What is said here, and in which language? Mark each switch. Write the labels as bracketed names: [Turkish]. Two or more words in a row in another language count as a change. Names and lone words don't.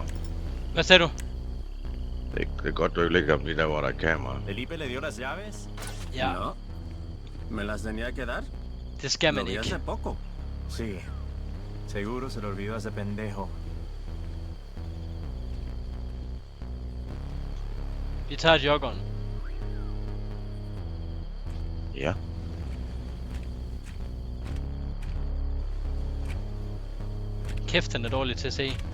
[Danish] Hvad sagde du? Det er godt, du ikke ligger om lige der, hvor der er kamera. [Spanish] ¿Felipe le dio las llaves? [Danish] Ja, [Spanish] No. ¿Me las tenía que dar? [Danish] det skal [Spanish] Lo [Danish] man vi ikke. [Spanish] hace poco. Sí. Seguro se lo olvidó a ese pendejo. [Danish] Vi tager joggeren. Ja. Kæft, den er dårlig til at se.